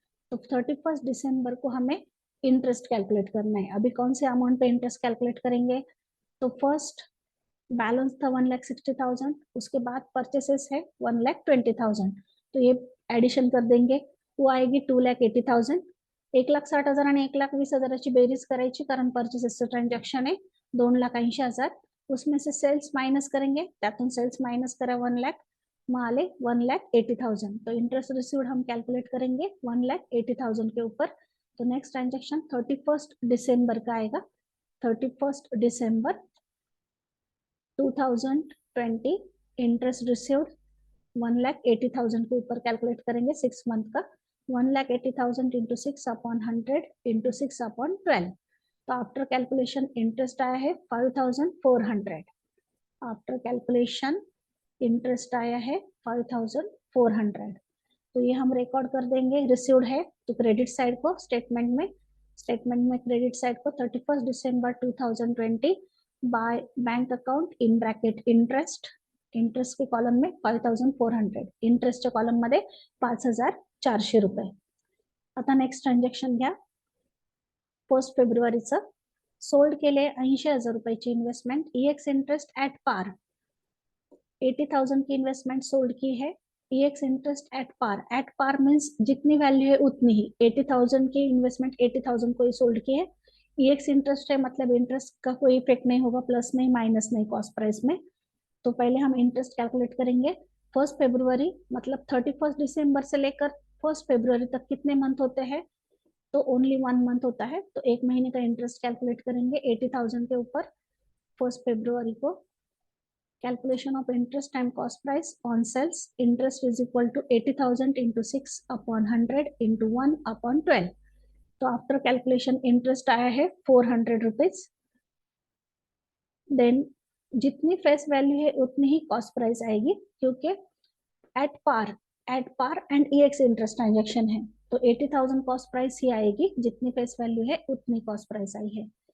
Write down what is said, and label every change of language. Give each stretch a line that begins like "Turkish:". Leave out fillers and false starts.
Hindi: तो 31 दिसंबर को हमें इंटरेस्ट कैलकुलेट करना है. अभी कौन से अमाउंट पे इंटरेस्ट कैलकुलेट करेंगे, तो फर्स्ट बैलेंस था 1,60,000, उसके बाद परचेसेस है 1,20,000, तो ये एडिशन कर देंगे, वो आएगी 2,80,000.
Marathi: 1,60,000 आणि 1,20,000ची बेरीज करायची, कारण परचेसेसचं ट्रान्झॅक्शन आहे 2,80,000.
Hindi: उसमें से सेल्स माइनस करेंगे,
Marathi: त्यातून सेल्स माइनस करा 1 लाख, मग आले 1,80,000.
Hindi: तो इंटरेस्ट रिसीव्ड हम कैलकुलेट करेंगे 1,80,000 के ऊपर. तो नेक्स्ट ट्रांजेक्शन 31 दिसंबर का आएगा. 31 दिसंबर 2020 इंटरेस्ट रिसीव्ड 1,80,000 के ऊपर कैलकुलेट करेंगे 6 मंथ का.
English: 1,80,000 into 6 upon 100 into 6 upon 12.
Hindi: तो आफ्टर कैलकुलेशन इंटरेस्ट आया है 5,400. आफ्टर कैलकुलेशन इंटरेस्ट आया है 5,400. तो ये हम रिकॉर्ड कर देंगे. रिसीव्ड है तो क्रेडिट साइड को स्टेटमेंट में क्रेडिट साइड को 31 दिसंबर 2020 by bank account in bracket interest के कॉलम में 5,400.
Marathi: इंटरेस्टच्या कॉलम मध्ये 5,400 रुपये. आता नेक्स्ट ट्रान्झॅक्शन घ्या. 1 फेब्रुवारीचं सोल्ड केले 80,000 रुपयाची investment.
Hindi: EX interest at par 80,000 की इन्वेस्टमेंट सोल्ड की है. EX interest at par means जितनी वैल्यू है उतनी ही. 80,000 की इन्वेस्टमेंट 80,000 को ही सोल्ड की है. ईएक्स इंटरेस्ट है मतलब इंटरेस्ट का कोई इफेक्ट नहीं होगा, प्लस नहीं माइनस नहीं कॉस्ट प्राइस में. तो पहले हम इंटरेस्ट कैलकुलेट करेंगे. 1 फरवरी मतलब 31 दिसंबर से लेकर 1 फरवरी तक कितने मंथ होते हैं? तो ओनली 1 मंथ होता है. तो 1 महीने का इंटरेस्ट कैलकुलेट करेंगे 80,000 के ऊपर 1 फरवरी को.
English: Calculation of interest and cost price on sales. Interest is equal to 80,000 into 6 upon 100 into 1 upon 12.
Hindi: तो आफ्टर कैलकुलेशन इंटरेस्ट आया है 400 रुपीज. देन जितनी फेस वैल्यू है उतनी ही कॉस्ट प्राइस आएगी, क्योंकि at par and EX interest transaction है. तो 80,000 कॉस्ट प्राइस ही आएगी, जितनी फेस वैल्यू है उतनी कॉस्ट प्राइस आई है.